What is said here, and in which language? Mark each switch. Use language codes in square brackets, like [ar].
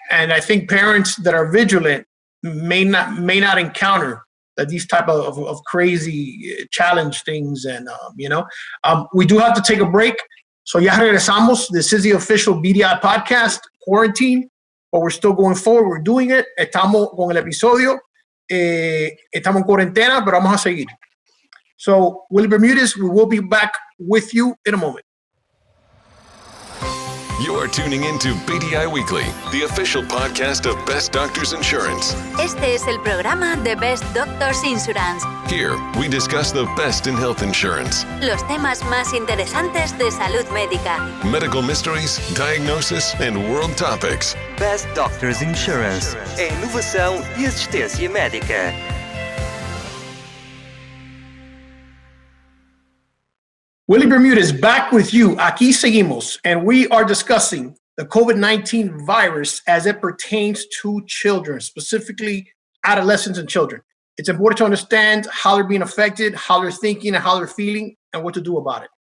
[en] And I think parents that are vigilant may not encounter these type of crazy challenge things. And, we do have to take a break. So [es] ya regresamos. [en] This is the official BDI podcast, Quarantine, but we're still going forward. We're doing it. [es] Estamos con el episodio. Estamos en cuarentena, pero vamos a seguir. [en] So, Willie Bermudez, we will be back with you in a moment. You are tuning into BDI Weekly, the official podcast of Best Doctors Insurance. [es] Este es el programa de Best Doctors Insurance. [en] Here, we discuss the best in health insurance, [es] Los temas más interesantes de salud médica. [en] medical mysteries, diagnosis, and world topics. [pt] Best Doctors Insurance, a inovação e assistência médica. [en] Willie Bermudez back with you. [es] Aquí seguimos, [en] and we are discussing the COVID-19 virus as it pertains to children, specifically adolescents and children. It's important to understand how they're being affected, how they're thinking, and how they're feeling, and what to do about it.